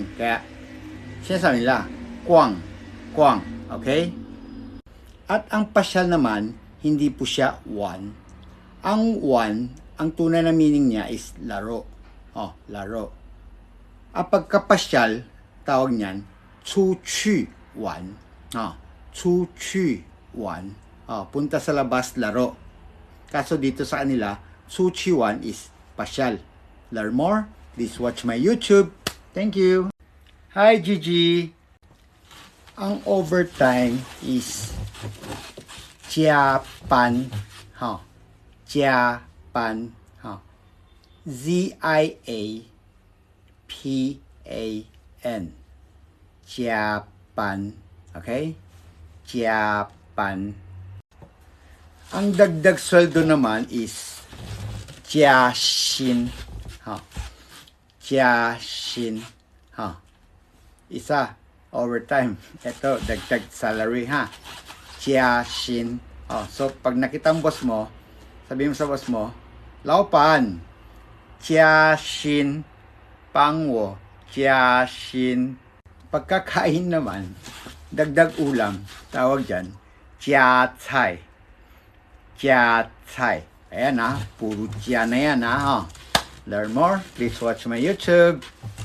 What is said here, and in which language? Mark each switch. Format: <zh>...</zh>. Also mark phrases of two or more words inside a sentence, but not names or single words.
<tl>Kaya, sinasabi nila, Guang. Okay? At ang pasyal naman, hindi po siya one. Ang one, ang tunay na meaning niya is laro. Laro. At pagkapasyal, tawag niyan,</tl> <zh>出去玩. 出去玩.</zh> <tl>Punta sa labas, laro. Kaso dito sa kanila,</tl> <zh>出去玩</zh> <tl>is pasyal.</tl> <en>Learn more? Please watch my YouTube. Thank you. Hi Gigi. Ang overtime is 加班.</en> <zh>加班. Z-I-A-P-A-N. 加班. Okay? 加班.</zh> <tl>Ang dagdag sweldo naman is 加薪.</tl> <zh>加薪.</zh> <tl>Isa, overtime. Ito, dagdag salary ha.</tl> <zh>加薪.</zh> <tl>So, pag nakita ang boss mo, sabihin mo sa boss mo,</tl> <zh>老板, 加薪, 帮我, 加薪.</zh> <tl>Pagkakain naman, dagdag ulam, tawag dyan,</tl> <zh>加菜. 加菜.</zh> <tl>Ayan puro 加na yan</tl> <en>Learn more? Please watch my YouTube.</en>